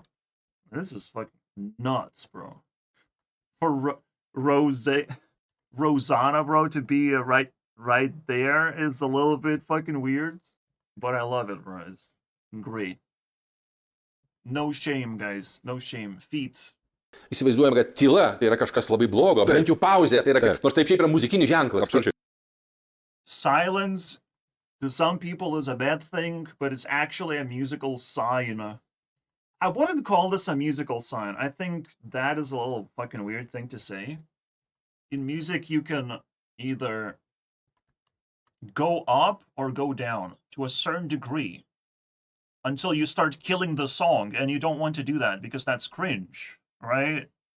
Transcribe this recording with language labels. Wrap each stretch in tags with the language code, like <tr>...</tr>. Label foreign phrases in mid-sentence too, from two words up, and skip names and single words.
<en>This is fucking nuts, bro. For Rosanna, bro, to be right there is a little bit fucking weird, but I love it, bro. It's great. No shame, guys. No shame. Feet.</en> <lt>Įsivaizduojam, kad tyla tai yra kažkas labai blogo, Taip. bent jau pauzė, tai yra, Taip. nors taip šiaip yra muzikinis ženklas. Absoliučiai.</lt> <en>Silence to some people is a bad thing, but it's actually a musical sign. I wouldn't call this a musical sign. I think that is a little fucking weird thing to say. In music, you can either go up or go down to a certain degree until you start killing the song, and you don't want to do that because that's cringe, right?</en>